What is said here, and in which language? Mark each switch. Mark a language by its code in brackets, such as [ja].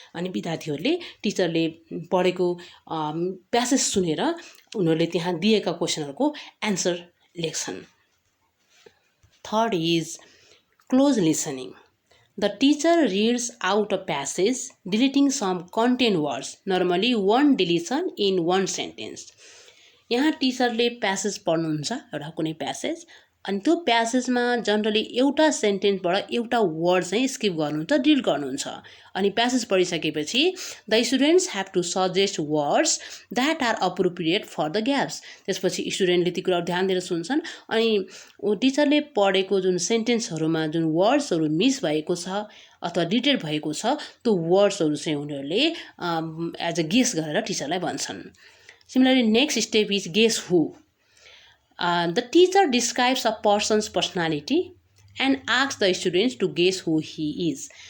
[ne] अनि विद्यार्थीहरूले टिचरले पढेको प्यासेज सुनेर उनीहरूले त्यहाँ दिएका क्वेसनहरूको एन्सर लेख्छन्. [en] Third is close listening. The teacher reads out a passage, deleting some content words, normally one deletion in one sentence. [ne] यहाँ टिचरले प्यासेज पढ्नुहुन्छ, एउटा कुनै प्यासेज, अनि त्यो प्यासेजमा जनरली एउटा सेन्टेन्सबाट एउटा वर्ड चाहिँ स्किप गर्नुहुन्छ, डिलिट गर्नुहुन्छ. अनि प्यासेज पढिसकेपछि [en] The students have to suggest words that are appropriate for the gaps. [ne] त्यसपछि स्टुडेन्टले ती कुराहरू ध्यान दिएर सुन्छन् अनि टिचरले पढेको जुन सेन्टेन्सहरूमा जुन वर्ड्सहरू मिस भएको छ अथवा डिलिटेड भएको छ त्यो वर्ड्सहरू चाहिँ उनीहरूले [en] as a guess [ne] गरेर टिचरलाई भन्छन्. [en] Similarly, next step is guess who. The teacher describes a person's personality and asks the students to guess who he is.